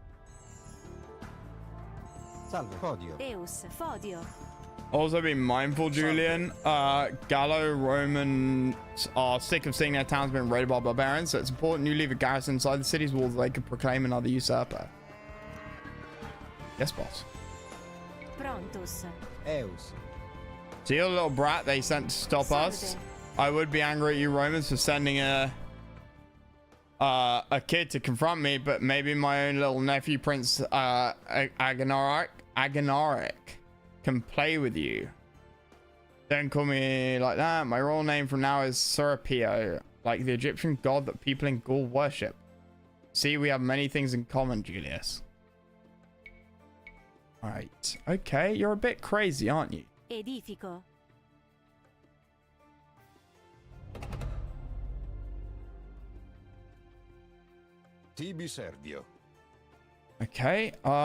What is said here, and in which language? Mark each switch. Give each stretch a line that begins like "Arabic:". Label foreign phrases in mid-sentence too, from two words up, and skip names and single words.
English: Salve, Claudio. Eus, Fodio. Also be mindful, Julian. Gallo-Romans are sick of seeing their towns being raided by barbarians, so it's important you leave a garrison inside the city's walls so they could proclaim another usurper. Yes, boss. Prontus. Eus. See your little brat they sent to stop us? I would be angry at you Romans for sending a kid to confront me, but maybe my own little nephew, Prince Agonoric can play with you. Don't call me like that. My real name from now is Serapio, like the Egyptian god that people in Gaul worship. See, we have many things in common, Julius. Alright. Okay, you're a bit crazy, aren't you? Edifico.
Latin: Tibi Servio.
English: Okay,